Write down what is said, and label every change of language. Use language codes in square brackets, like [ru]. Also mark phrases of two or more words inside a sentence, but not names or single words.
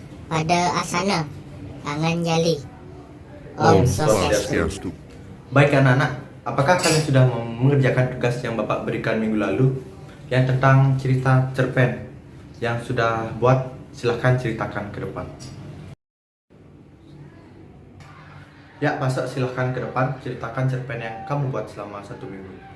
[id] Pada asana, tangan jali. Om Om Swastiastu. Swastiastu. Baik anak-anak, apakah kalian sudah mengerjakan tugas yang Bapak berikan minggu lalu yang tentang cerita cerpen? Yang sudah buat, silahkan ceritakan ke depan. Ya, masuk silahkan ke depan, ceritakan cerpen yang kamu buat selama 1 minggu.